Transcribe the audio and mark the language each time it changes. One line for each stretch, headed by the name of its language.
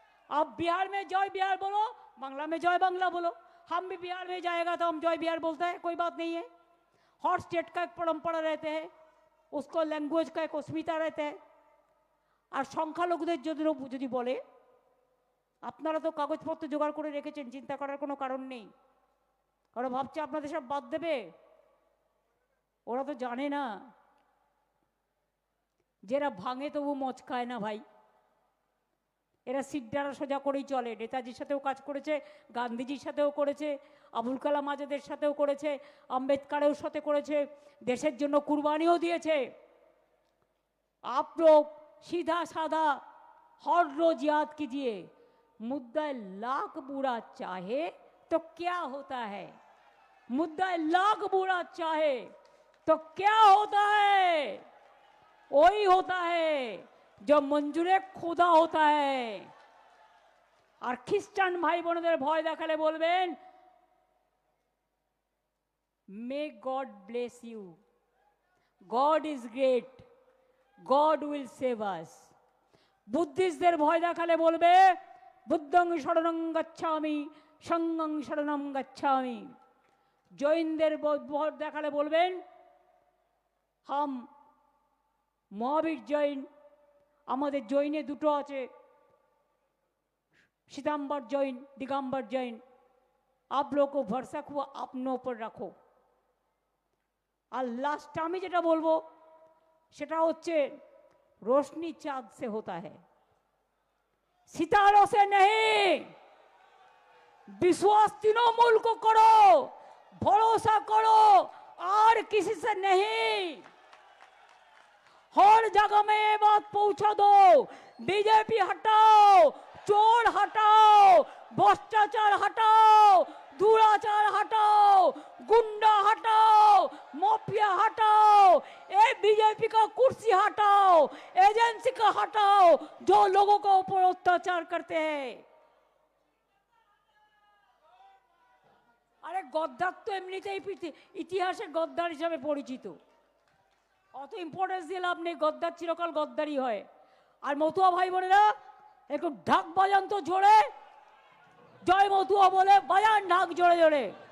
Hindi: आप बिहार में जय बिहार बोलो, बांग्ला में जय बांग्ला बोलो। हम भी बिहार में जाएगा तो हम जय बिहार बोलते हैं, कोई बात नहीं है। हर स्टेट का एक परंपरा रहते हैं, उसको लैंग्वेज का एक अस्मिता रहते हैं।
Bangla: আর সংখ্যালঘুদের যদি বলে আপনারা তো কাগজপত্র জোগাড় করে রেখেছেন, চিন্তা করার কোনো কারণ নেই। ওরা ভাবছে আপনাদের সব বাদ দেবে, ওরা তো জানে না যারা ভাঙে তবু মচকায় না ভাই। এরা সিদ্ধারা সোজা করেই চলে। নেতাজির সাথেও কাজ করেছে, গান্ধীজির সাথেও করেছে, আবুল কালাম আজাদের সাথেও করেছে, আম্বেদকারের সাথে করেছে, দেশের জন্য কুরবানিও দিয়েছে।
Hindi: आप लोग सीधा साधा हर रोज याद कीजिए, मुद्दा लाख बुरा चाहे तो क्या होता है, मुद्दा लाख बुरा चाहे तो क्या होता है, वही होता है जो मंजूरे खुदा होता है। और ख्रिस्टान भाई
English: बोनेদের
Bangla: ভয় দেখালে বলবেন,
English: May God bless you, God is great, God will save us.
Bangla: বুদ্ধিস্টদের ভয় দেখালে বলবে,
Pali: বুদ্ধং শরণং গচ্ছামি, সঙ্গং শরণং গচ্ছামি।
Bangla: জৈনদের ভয় দেখালে বলবেন,
Hindi: হাম মহাবীর জৈন।
Bangla: আমাদের জৈনে দুটো আছে, श्वेतांबर जैन, दिगंबर जैन।
Hindi: आप लोगों को भरोसा को अपनों पर रखो। और लास्ट
Bangla: আমি যেটা বলবো সেটা হচ্ছে,
Hindi: रोशनी चांद से होता है, सितारों से नहीं। विश्वास तृणमूल को करो, भरोसा करो, और किसी से नहीं। हर जगह में ये बात पहुंचा दो, बीजेपी हटाओ, चोर हटाओ, भ्रष्टाचार हटाओ, दुराचार हटाओ, गुंडा हटाओ, माफिया हटाओ, ए बीजेपी का कुर्सी हटाओ, एजेंसी का हटाओ जो लोगों के ऊपर अत्याचार करते हैं। अरे गद्दार तो
Bangla: एमनितेই ইতিহাসে গদ্দার হিসেবে পরিচিত, অত ইম্পর্টেন্স দিয়ে লাভ নেই। গদ্দার চিরকাল গদ্দারই হয়। আর মতুয়া ভাই বোনেরা একটু ঢাক বাজান তো জোরে, জয় মতুয়া বলে বাজান ঢাক জোরে জোরে।